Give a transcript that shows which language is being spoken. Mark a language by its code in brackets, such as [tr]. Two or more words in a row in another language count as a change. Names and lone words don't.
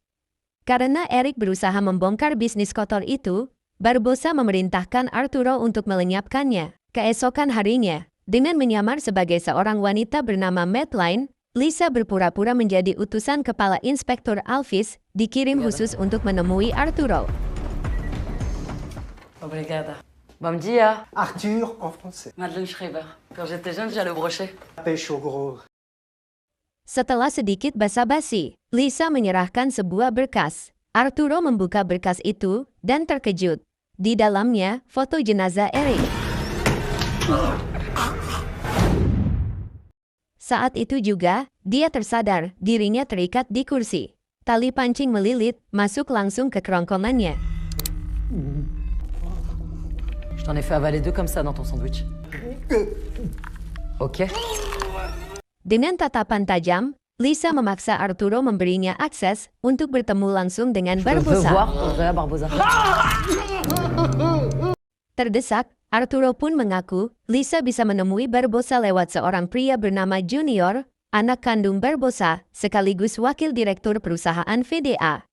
[id] Karena Eric berusaha membongkar bisnis kotor itu, Barbosa memerintahkan Arturo untuk melenyapkannya. Keesokan harinya, dengan menyamar sebagai seorang wanita bernama Madeline, Lisa berpura-pura menjadi utusan Kepala Inspektur Alvis, dikirim khusus untuk menemui Arturo. [pt] Obrigada. Bom dia. [fr] Arthur en français. Madeleine Schreiber. Quand j'étais jeune, j'allais au brochet. Pêche au gros. [id] Setelah sedikit basa-basi, Lisa menyerahkan sebuah berkas. Arturo membuka berkas itu, dan terkejut. Di dalamnya, foto jenazah Eric. Saat itu juga, dia tersadar, dirinya terikat di kursi. Tali pancing melilit, masuk langsung ke kerongkongannya. [fr] Je t'en ai fait avaler 2 comme ça dans ton sandwich. Ok. [id] Dengan tatapan tajam, Lisa memaksa Arturo memberinya akses untuk bertemu langsung dengan [fr] Je veux Barbosa. voir Andrea Barbosa. [id] Terdesak, Arturo pun mengaku Lisa bisa menemui Barbosa lewat seorang pria bernama Junior, anak kandung Barbosa, sekaligus wakil direktur perusahaan VDA.